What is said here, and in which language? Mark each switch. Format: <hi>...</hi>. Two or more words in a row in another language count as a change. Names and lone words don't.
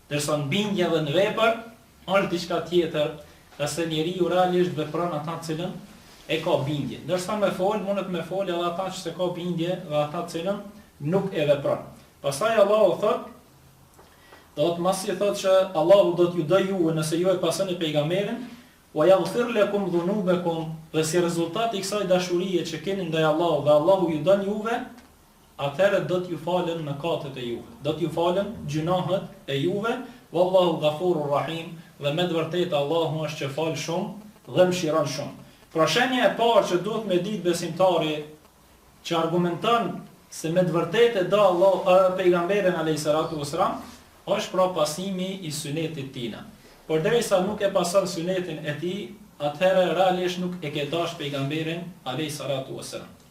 <sq>Derisa në bindje dhe në vepër është diçka tjetër nëse njeriu realisht vepron ata të cilën e ka bindje. Ndërsa me fol, mundet me fol edhe ata që se ka bindje dhe ata të cilën nuk e vepron. Pastaj Allahu thot, do të mos i thot që Allahu do t'ju dë juve nëse ju e pasoni pejgamberin,</sq> <ar>ويغفر لكم ذنوبكم,</ar> <sq>dhe si rezultat i kësaj dashurie që keni ndaj Allahut dhe Allahu ju dën juve, atëherë do t'ju falen mëkatet e juve, do t'ju falen gjunahet e juve,</sq> <ar>والله غفور رحيم,</ar> <sq>dhe me të vërtetë Allahu është që fal shumë dhe mëshiron shumë. Pra shenja e parë që duhet me ditë besimtari që argumenton se me të vërtetë do Allah pejgamberin</sq> <ar>عليه الصلاة والسلام,</ar> <sq>është pra pasimi i sunetit tina. Por derisa nuk e pason sunetin e tij, atëherë realisht nuk e ke dash pejgamberin</sq> <ar>عليه الصلاة والسلام.</ar>